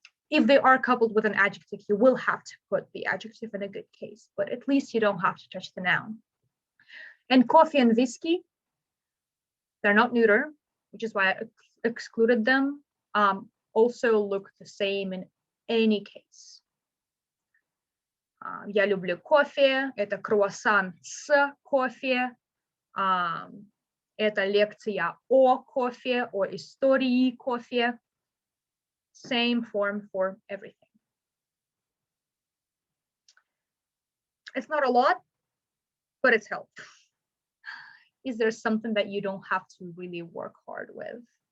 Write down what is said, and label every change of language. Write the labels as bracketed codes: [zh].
[en] If they are coupled with an adjective, you will have to put the adjective in a good case, but at least you don't have to touch the noun. And coffee and whiskey, they're not neuter, which is why I excluded them. Also look the same in any case. [ru] Я люблю кофе, это круассан с кофе, это лекция о кофе, о истории кофе. [en] Same form for everything. It's not a lot, but it's helpful. Is there something that you don't have to really work hard with?